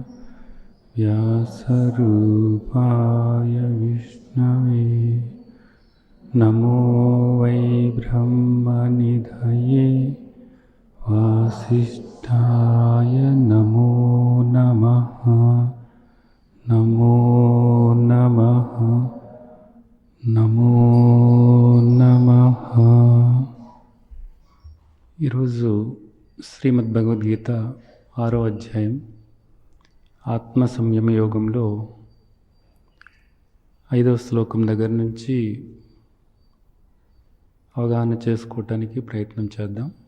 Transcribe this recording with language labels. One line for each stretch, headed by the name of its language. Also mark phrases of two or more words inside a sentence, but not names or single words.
Sanskrit: व्यासरूपाय विष्णवे नमो वै ब्रह्मनिधये वासिष्ठाय नमो नमः। नमो नमः नमो नमः।
Telugu: ఈరోజు శ్రీమద్ భగవద్గీత 6వ అధ్యాయం ఆత్మ సంయమ యోగంలో 5వ శ్లోకం దగ్గర నుంచి అవగాహన చేసుకోవటానికి ప్రయత్నం చేద్దాం.